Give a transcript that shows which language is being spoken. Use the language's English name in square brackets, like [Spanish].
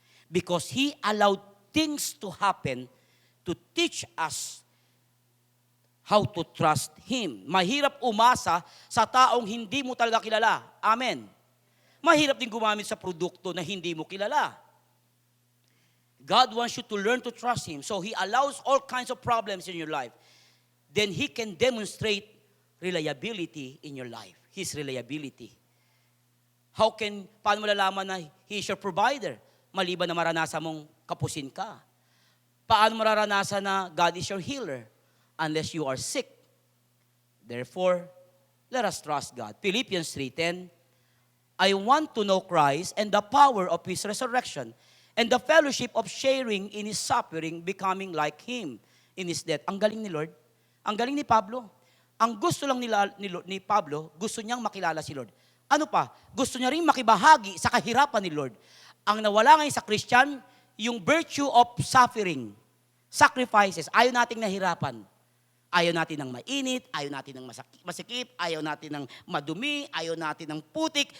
[English] Because He allowed things to happen to teach us how to trust Him. [Filipino] Mahirap umasa sa taong hindi mo talaga kilala. Amen. Mahirap din gumamit sa produkto na hindi mo kilala. [English] God wants you to learn to trust Him. So He allows all kinds of problems in your life. Then He can demonstrate reliability in your life. His reliability. [Filipino] Paano mo lalaman na [English] He is your provider? [Filipino] Maliban na maranasan mong kapusin ka. Paano mararanasan na [English] God is your healer? Unless you are sick. Therefore, let us trust God. Philippians 3:10, I want to know Christ and the power of His resurrection and the fellowship of sharing in His suffering, becoming like Him in His death. [Filipino] Ang galing ni Lord. Ang galing ni Pablo. Ang gusto lang ni Pablo, gusto niyang makilala si Lord. Ano pa? Gusto niya rin makibahagi sa kahirapan ni Lord. Ang nawala ngayon sa Christian, yung [English] virtue of suffering, sacrifices. [Filipino] Ayaw nating nahirapan. Ayaw natin ng mainit, ayaw natin ng masikip, ayaw natin ng madumi, ayaw natin ng putik.